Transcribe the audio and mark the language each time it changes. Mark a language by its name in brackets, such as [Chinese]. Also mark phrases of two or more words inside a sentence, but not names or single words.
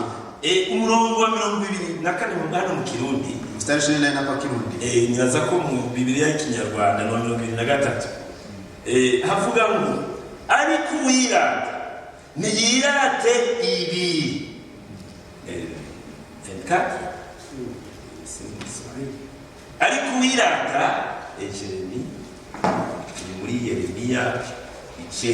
[Rundi] Umurongo wa 24 mu ngano mu Kirundi. [Swahili] Mstari 24 kwa Kirundi. [Rundi] Nyaza ko mu Biblia y'Ikinyarwanda no 23. Havuga ngo ariko uwirata niyirate ibi. Ariko uwirata Jeremi muri Yeremiya 9.